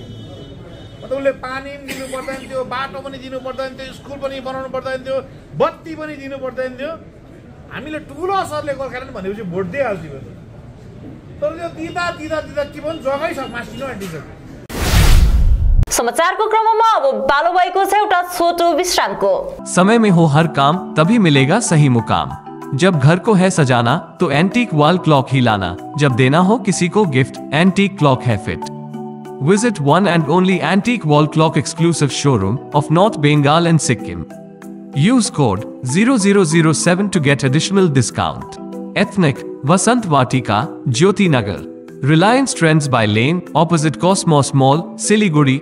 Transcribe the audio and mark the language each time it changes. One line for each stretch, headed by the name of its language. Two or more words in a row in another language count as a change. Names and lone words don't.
Nepali: अन्त उसले पानी पनि दिनु पर्दैन थियो, बाटो पनि दिनु पर्दैन थियो, स्कुल पनि बनाउनु पर्दैन थियो, बत्ती पनि दिनु पर्दैन थियो। हामीले ठुलो असरले गोर्खाल्यान्ड भनेपछि भोट दिइहाल्थ्यौँ। तर त्यो दिँदा दिँदा दिँदा के भन्छ जग्गै छ मास्टिनु आँटिसक्यो। समाचारको क्रममा अब पालो भएको छ एउटा छोटो विश्रामको।
Hindi: समय में हो हर काम तभी मिलेगा सही मुकाम। जब घर को है सजाना तो एंटीक वॉल क्लॉक ही लाना। जब देना हो किसी को गिफ्ट, एंटीक क्लॉक है फिट।
English: Visit one and only antique wall clock exclusive showroom of North Bengal and Sikkim. Use code 0007 to get additional discount. Ethnic, Vasant Vatika, Jyoti Nagar. Reliance Trends by Lane, opposite Cosmos Mall, Siliguri.